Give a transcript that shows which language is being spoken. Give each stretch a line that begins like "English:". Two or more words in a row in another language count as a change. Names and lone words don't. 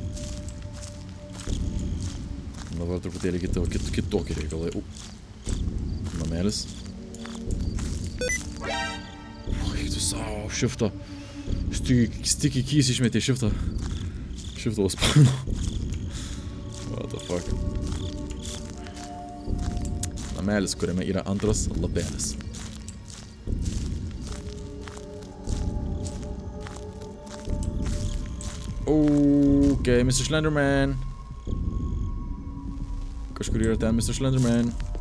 Lithuanian: Dabar truputėlį kitokie reikalai. Namelis. Savo, shiftą.
English: Sticky keys
Lithuanian: išmetė shiftą. Shiftą užspaudino.
English: What the fuck.
Lithuanian: Namelis, kuriame yra antras lapelis.
English: Ok, Mr. Slenderman.
Lithuanian: Kažkur yra ten Mr. Slenderman.